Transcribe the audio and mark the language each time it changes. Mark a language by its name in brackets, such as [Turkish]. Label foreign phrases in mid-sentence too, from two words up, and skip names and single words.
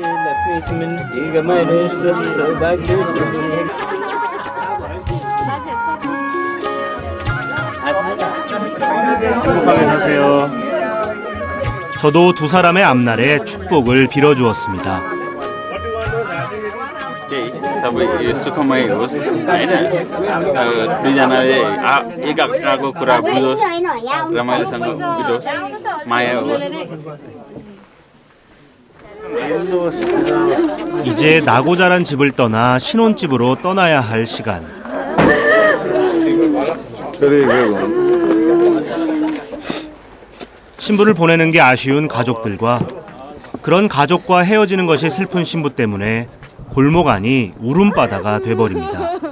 [Korean] 행복하게 사세요. 저도 두 사람의 앞날에 축복을 빌어주었습니다. [Nepali] सबै सुखमय होस् हैन दुईजनाले एकाको कुरा बुझोस् रमाइलोसँग बितोस् माया होस्. [Korean] 이제 나고 자란 집을 떠나 신혼집으로 떠나야 할 시간. 신부를 보내는 게 아쉬운 가족들과 그런 가족과 헤어지는 것이 슬픈 신부 때문에 골목 안이 울음바다가 돼버립니다.